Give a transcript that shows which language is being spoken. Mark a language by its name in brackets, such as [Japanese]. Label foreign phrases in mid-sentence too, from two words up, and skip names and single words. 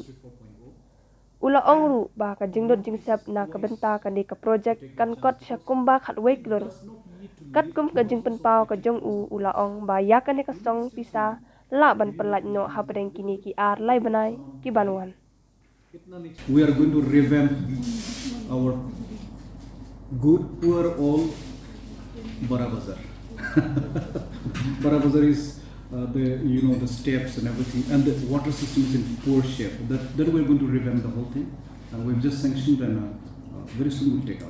[Khasi] Ulaong ru ba ka jingdot jingsep na ka benta ka ni ka project kan kot syakumba khat wei klur. Kat kum ka jingpen pau ka jong u ulaong ba ya ka ni ka song pisa la ban perlat no ha padeng kini ki ar lai banai ki banuan. [English] We are going to revamp our good, poor, all Bara Bazaar. Bara Bazaar is the steps and everything, and the water system is in poor shape. That we're going to revamp the whole thing, and we've just sanctioned, and very soon we'll take out.